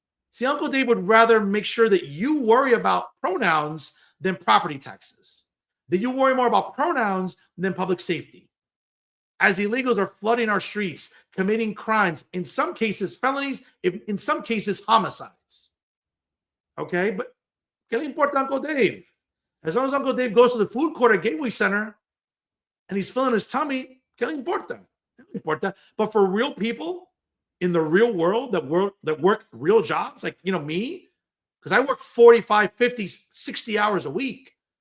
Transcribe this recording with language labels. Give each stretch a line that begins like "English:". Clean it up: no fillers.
English: See, Uncle Dave would rather make sure that you worry about pronouns than property taxes, that you worry more about pronouns than public safety. As illegals are flooding our streets, committing crimes, in some cases felonies, in some cases homicides.
Spanish: Okay, but ¿qué le importa Uncle Dave?
English: As long as Uncle Dave goes to the food court at Gateway Center and he's filling his tummy, ¿qué le importa? ¿Qué le importa? But for real people in the real world that work real jobs, like, me, because I work 45, 50, 60 hours a week.